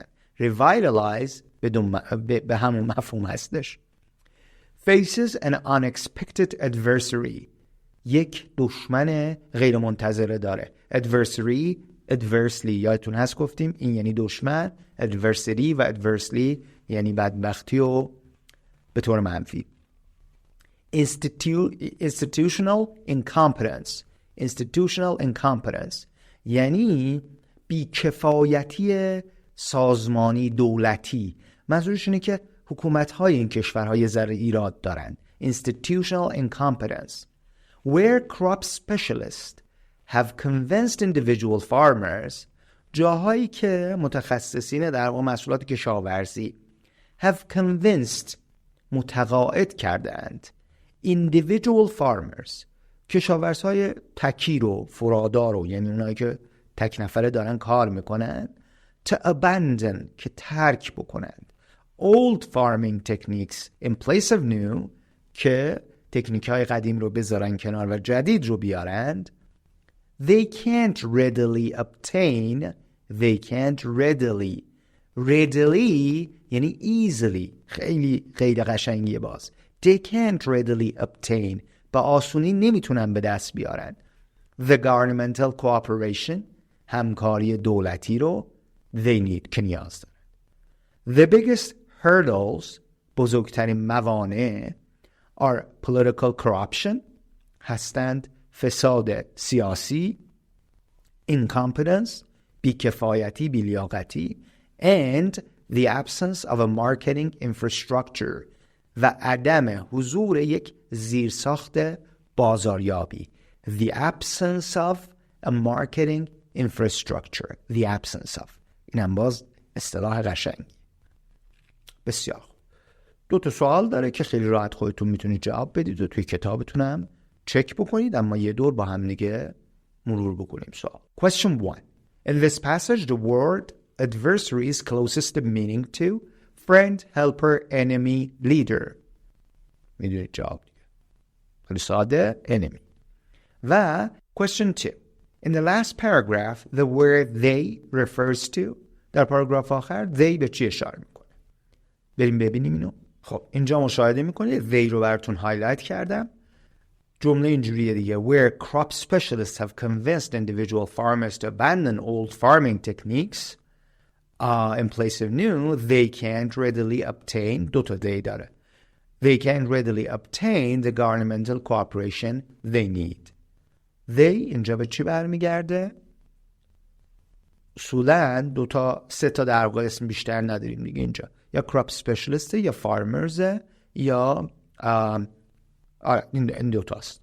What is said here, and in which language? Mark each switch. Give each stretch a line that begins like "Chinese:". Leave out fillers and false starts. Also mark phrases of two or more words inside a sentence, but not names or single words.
Persian: revitalize به همون مفهوم هستش.
English: faces an unexpected adversary
Persian: یک دشمن غیر منتظره داره. adversely یادتون هست گفتیم این یعنی دشمن. adversity و adversely یعنی بدبختی و به طور منفی.
English: institutional incompetence
Persian: یعنی بیکفایتی سازمانی دولتی. منظورش اینه که حکومت‌های این کشورهای ذره ایراد دارن.
English: institutional incompetence where crop specialists have convinced individual farmers
Persian: جاهایی که متخصصین در واقع محصولات کشاورزی
English: have convinced
Persian: متقاعد کردند
English: individual farmers
Persian: کشاورزهای تکی رو فرادار رو یعنی اونایی که تک نفره دارن کار میکنن
English: to abandon
Persian: که ترک بکنند
English: old farming techniques in place of new
Persian: که تکنیک های قدیم رو بذارن کنار و جدید رو بیارند.
English: They can't readily
Persian: یعنی easily خیلی غیر قشنگیه باز.
English: They can't readily obtain
Persian: با آسونی نمیتونن به دست بیارن.
English: The governmental cooperation
Persian: همکاری دولتی رو
English: they need
Persian: که نیاز دارن.
English: The biggest hurdles
Persian: بزرگترین موانع
English: are political corruption
Persian: هستند فساد سیاسی
English: incompetence
Persian: بیکفایتی بیلیاقتی
English: and the absence of a marketing infrastructure
Persian: و عدم حضور یک زیرساخت بازاریابی.
English: The absence of a marketing infrastructure. The absence of.
Persian: اینم باز اصطلاح قشنگی. بسیار خوب. 2 سوال داره که خیلی راحت خودتون میتونید جواب بدید و توی کتابتونم چک بکنید اما یه دور با هم دیگه مرور بکنیم سوال.
English: Question 1. In this passage the word adversary is closest in meaning to friend, helper, enemy, leader.
Persian: میدونید جواب دیگه. خیلی ساده enemy.
English: و question 2. In the last paragraph the word they refers to
Persian: در پاراگراف آخر they به چی اشاره میکنه؟ بریم ببینیم اینو. خب اینجا مشاهده میکنید they رو براتون هایلایت کردم. جمله اینجوریه دیگه:
English: where crop specialists have convinced individual farmers to abandon old farming techniques in place of new, they can't readily obtain
Persian: دوتا دی داره
English: they can't readily obtain the governmental cooperation they need.
Persian: they اینجا به چی برمیگرده؟ اصولا سه تا در واقع اسم بیشتر نداریم دیگه اینجا، یا
English: crop specialist
Persian: یا farmers یا این دوتاست.